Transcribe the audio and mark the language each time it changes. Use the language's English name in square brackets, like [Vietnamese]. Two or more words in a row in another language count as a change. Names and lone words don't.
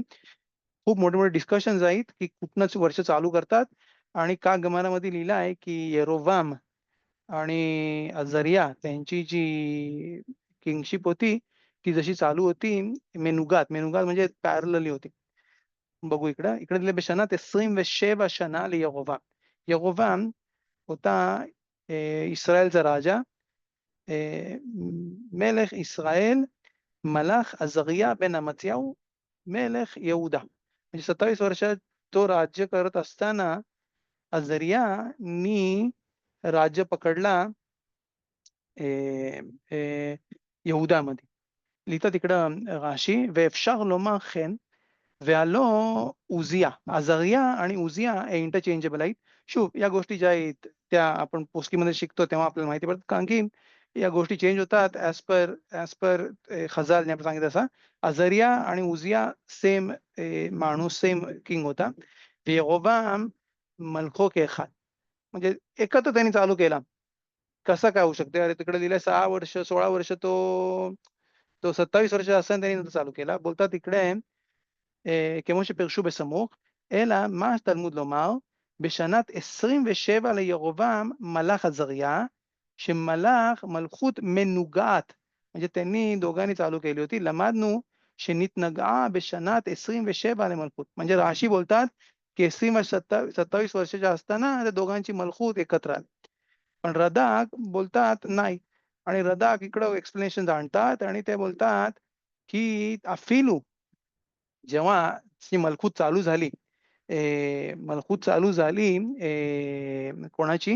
[Marathi] खूप मोठे-मोठे डिस्कशन्स आहेत, की कुठनंच वर्ष चालू करतात आणि का गमानामध्ये लिहिलं आहे, की यरोवाम आणि अझरिया त्यांची जी किंगशिप होती, ती जशी चालू होती मेनुगात म्हणजे पॅरलली होती. बघू इकडं. इकडे दिले [Hebrew] בשנת 27 שנה לירבעם. [Marathi] ירבעם होता इस्रायलचा राजा. [Hebrew] מלך ישראל, מלך עזריה בן אמציהו, מלך יהודה. [Marathi] म्हणजे 27 वर्षात तो राज्य करत असताना अझरियानी राज्य पकडला यहूदामध्ये. लिहितात इकडं राशी, [Hebrew] ואפשר לומר כן, והלא עוזיה. [Marathi] अझरिया आणि उजिया हे इंटरचेंजेबल आहेत. या गोष्टी ज्या आहेत त्या आपण पोस्कीमध्ये शिकतो तेव्हा आपल्याला माहिती पडतात. कारण की या गोष्टी चेंज होतात [English] as per [Marathi] खजाल आपण सांगितलं तसा. अझरिया आणि उजिया सेम माणूस, सेम किंग होता. [Hebrew] ירבעם מלכו כאחת. [Marathi] म्हणजे एकत्र त्यांनी चालू केला. कसं काय होऊ शकते? अरे तिकडे दिले 6 वर्ष, 16 वर्ष तो 27 वर्ष असताना त्यांनी नंतर चालू केला. बोलतात इकडे [Hebrew] כמו שפירשו בסמוך, אלא מה התלמוד לומר? בשנת 27 לירבעם מלך עזריה, שמלך מלכות מנוגעת. [Marathi] म्हणजे त्यांनी दोघांनी चालू केली होती. [Hebrew] למדנו שנתנגעה בשנת 27 למלכות. [Marathi] म्हणजे राशी बोलतात की 27 वर्षाच्या असताना त्या दोघांची मलखूत एकत्र आली. पण रदाक बोलतात नाही. आणि रदाक इकडं एक्सप्लेनेशन आणतात आणि ते बोलतात की अफिलू जेव्हा ती मलखूत चालू झाली, मलखूत चालू झाली कोणाची?